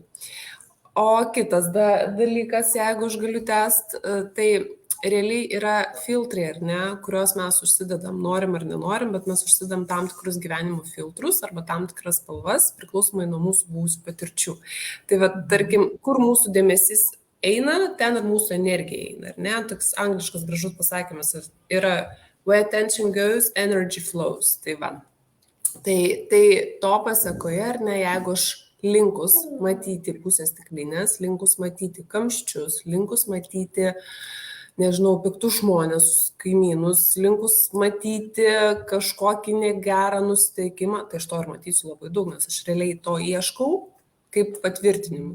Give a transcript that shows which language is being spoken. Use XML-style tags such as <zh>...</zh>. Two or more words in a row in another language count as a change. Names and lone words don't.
<lt>O kitas dalykas, jeigu aš galiu tęsti, tai realiai yra filtrai, ar ne, kuriuos mes užsidedam, norim ar nenorim, bet mes užsidedam tam tikrus gyvenimo filtrus arba tam tikras spalvas, priklausomai nuo mūsų buvusių patirčių. Tai tarkim, kur mūsų dėmesys eina, ten ir mūsų energija eina, ar ne? Toks angliškas gražus pasakymas yra</lt> <en>where attention goes, energy flows.</en> <lt>Tai va. Tai to pasekoje, ar ne, jeigu aš linkus matyti pusės stiklinės, linkus matyti kamščius, linkus matyti, nežinau, piktus žmonės, kaimynus, linkus matyti kažkokį negerą nusiteikimą, tai aš to ir matysiu labai daug, nes aš realiai to ieškau kaip patvirtinimu.</lt>